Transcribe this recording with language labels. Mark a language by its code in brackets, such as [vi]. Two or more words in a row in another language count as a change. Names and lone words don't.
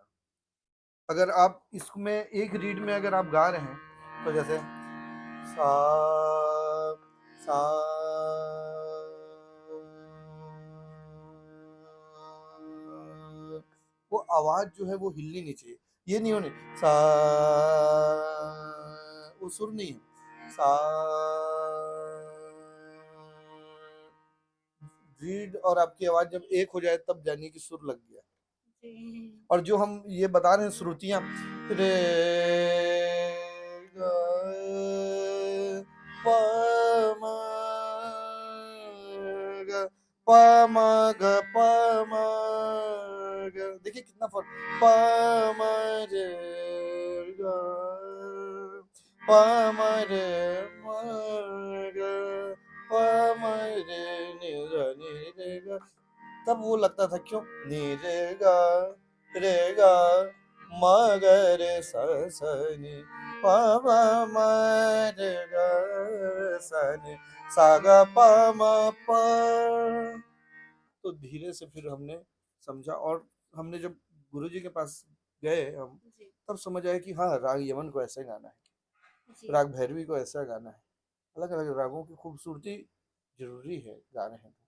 [hi] अगर आप इसमें एक रीड में अगर आप गा रहे हैं तो जैसे सा सा, वो आवाज जो है वो हिलनी नहीं चाहिए, ये नहीं होने सा, वो सुर नहीं है सा। रीड और आपकी आवाज जब एक हो जाए तब जानिए कि सुर लग गया। जी। और जो हम ये बता रहे हैं श्रुतियां, रे ग प म ग प म ग प म ग, देखिए कितना फर्क, प म रे ग प म रे म ग प म रे नि ध नि रे ग। तब वो लगता था क्यों, नि रे गा रे गा म ग रे सा सा नि प म म रे ग सा नि सा ग प म प। तो धीरे से फिर हमने समझा, और हमने जब गुरु जी के पास गए हम, जी। तब समझ आया कि हाँ, राग यमन को ऐसे गाना है, जी। राग भैरवी को ऐसा गाना है। अलग अलग रागों की खूबसूरती जरूरी है गाने हैं तो,